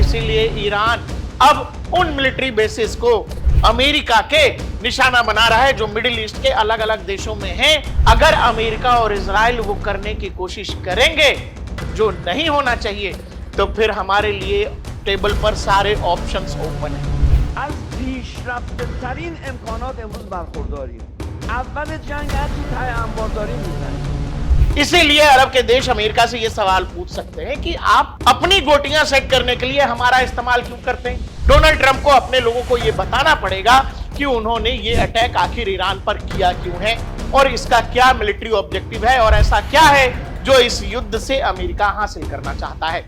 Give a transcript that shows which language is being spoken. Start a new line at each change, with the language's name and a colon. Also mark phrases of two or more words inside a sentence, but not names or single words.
Hindi: इसीलिए ईरान अब उन
English: military bases
Hindi: को अमेरिका के निशाना बना रहा है जो मिडिल ईस्ट के अलग अलग देशों में हैं। अगर अमेरिका और इजराइल वो करने की कोशिश करेंगे जो नहीं होना चाहिए, तो फिर हमारे लिए टेबल पर सारे
English: options open
Hindi: हैं।
Persian: از پیشرفته‌ترین امکانات امروز برخورداریم. اول جنگ هرچی ته انبارداری میزنیم.
Hindi: इसीलिए अरब के देश अमेरिका से ये सवाल पूछ सकते हैं कि आप अपनी गोटियां सेट करने के लिए हमारा इस्तेमाल क्यों करते हैं। डोनाल्ड ट्रंप को अपने लोगों को ये बताना पड़ेगा कि उन्होंने ये अटैक आखिर ईरान पर किया क्यों है और इसका क्या
English: military objective
Hindi: है और ऐसा क्या है जो इस युद्ध से अमेरिका हासिल करना चाहता है।